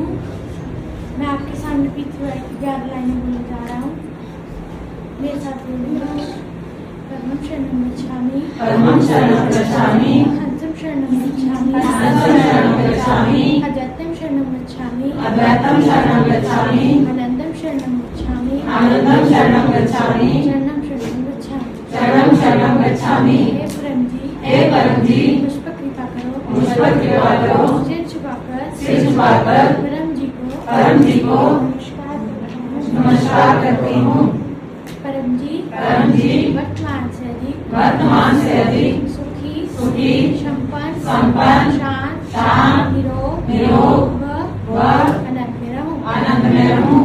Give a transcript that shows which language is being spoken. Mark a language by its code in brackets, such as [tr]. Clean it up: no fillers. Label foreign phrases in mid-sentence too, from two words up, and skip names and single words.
[hi] मैं आपके सामने पृथ्वी की 11 लाइनें बोलने जा रहा हूँ। मेरे साथ बोलूँगा। [pi] परमं शरणं गच्छामि, परमं शरणं गच्छामि, हंसं शरणं गच्छामि, हंसं शरणं गच्छामि, अद्वैतं शरणं गच्छामि, अद्वैतं शरणं गच्छामि, आनंदं शरणं गच्छामि, आनंदं शरणं गच्छामि, शरणं शरणं गच्छामि, शरणं शरणं गच्छामि। [hi] हे परम जी, मुझ पर कृपा करो, मुझ पर कृपा करो, सिर झुकाकर परम जी को नमस्कार करती हूँ। परम जी वर्तमान से अधिक सुखी संपन्न शांत निरोग व आनंद में रहूं।